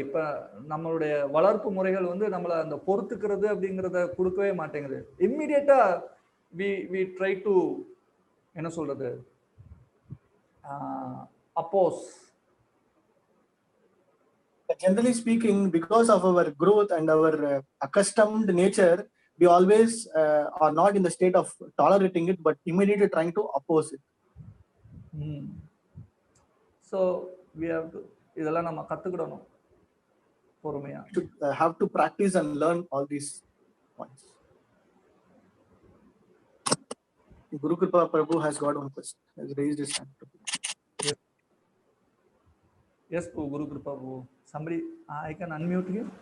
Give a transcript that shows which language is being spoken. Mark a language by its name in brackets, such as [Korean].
[Tamil] இப்ப நம்மளுடைய வளர்ப்பு முறைகள் வந்து நம்மளை அந்த பொறுத்துக்கிறது அப்படிங்கிறத கொடுக்கவே மாட்டேங்குது. [English] இம்மிடியட்டா we try to [Tamil] என்ன சொல்றது [English] oppose. Generally speaking, because of our growth and our accustomed nature, we always are not in the state of tolerating it, but immediately trying to oppose it. So we have to [Tamil] இதெல்லாம் நம்ம கத்துக்கிடணும் பொறுமையா. [English] To have to practice and learn all these points. Guru Kripa Prabhu has got one question. Has raised his hand. Yes, Guru Kripa Prabhu. Somebody, I can unmute him.